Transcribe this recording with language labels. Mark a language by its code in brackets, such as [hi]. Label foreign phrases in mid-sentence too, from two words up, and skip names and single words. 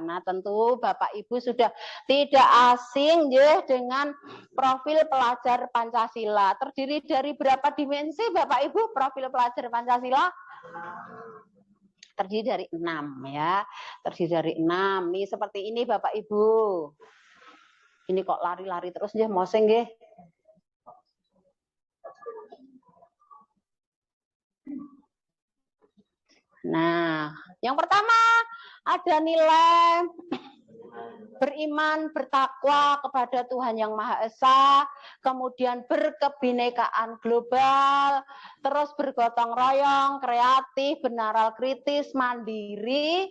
[id] Nah, tentu Bapak Ibu sudah tidak asing ya dengan profil pelajar Pancasila. Terdiri dari berapa dimensi Bapak Ibu profil pelajar Pancasila? Terdiri dari 6 ya. Terdiri dari 6. Nih seperti ini Bapak Ibu. Ini kok lari-lari terus nggih, moseng nggih. Nah, yang pertama ada nilai beriman, bertakwa kepada Tuhan Yang Maha Esa, kemudian berkebinekaan global, terus bergotong royong, kreatif, benaral kritis, mandiri.